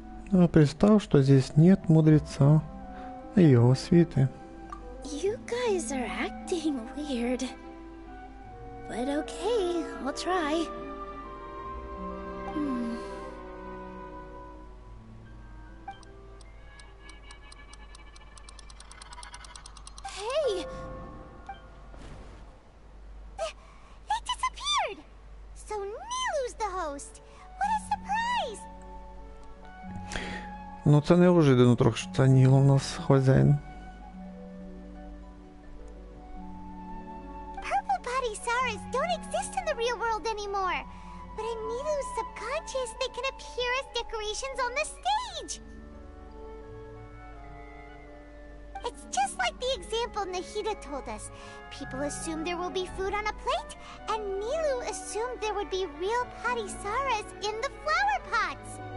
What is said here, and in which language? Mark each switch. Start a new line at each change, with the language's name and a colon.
Russian: Ну, представь, что здесь нет мудреца и его свиты.
English: You guys are acting weird. But okay, I'll try. Hey! They disappeared! So Nilu's the host! What a surprise!
Ukrainian: Ну, це неожиданно трохи, що це Ніло у нас хазяїн.
English: Purple Padisaras don't exist in the real world anymore. But in Nilu's subconscious, they can appear as decorations on the stage. It's just like the example Nahida told us. People assumed there will be food on a plate, and Nilu assumed there would be real Padisaras in the flower pots.